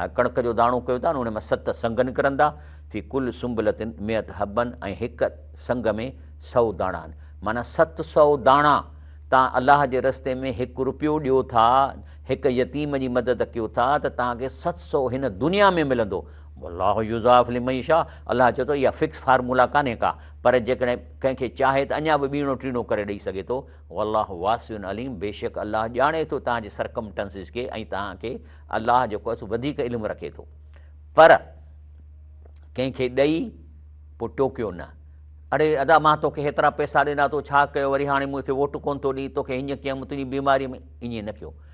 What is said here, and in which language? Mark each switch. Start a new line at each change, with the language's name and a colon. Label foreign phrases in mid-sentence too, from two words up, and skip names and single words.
Sindhi: कणक जो दाणो कयो था न, उन मां 7 संग निकिरंदा।
Arabic: في كل سنبلة مائة حبة,
Sindhi: ऐं हिकु संग में 100 दाणा आहिनि, माना 700 दाणा तव्हां अलाह जे रस्ते में 1 रुपयो ॾियो था, हिकु यतीम जी मदद कयो था, त तव्हांखे 700 हिन दुनिया में मिलंदो।
Arabic: الله يضاعف لمن يشاء,
Sindhi: अलाह चए थो इहा
English: fix formula
Sindhi: कान्हे का, पर जेकॾहिं कंहिंखे चाहे त अञा बि ॿीणो टीणो करे ॾेई सघे थो।
Arabic: والله واسع عليم,
Sindhi: बेशक अलाह ॼाणे थो तव्हांजे सरकमस्टेंसिस खे, ऐं तव्हांखे अलाह जेको आहे वधीक इल्मु रखे थो। पर कंहिंखे ॾेई पोइ टोकियो न, अड़े अदा मां तोखे हेतिरा पैसा ॾिना, तो छा कयो, वरी हाणे मूंखे वोट कोन थो ॾी, तोखे हीअं कयमि तुंहिंजी बीमारी में, ईअं न कयो।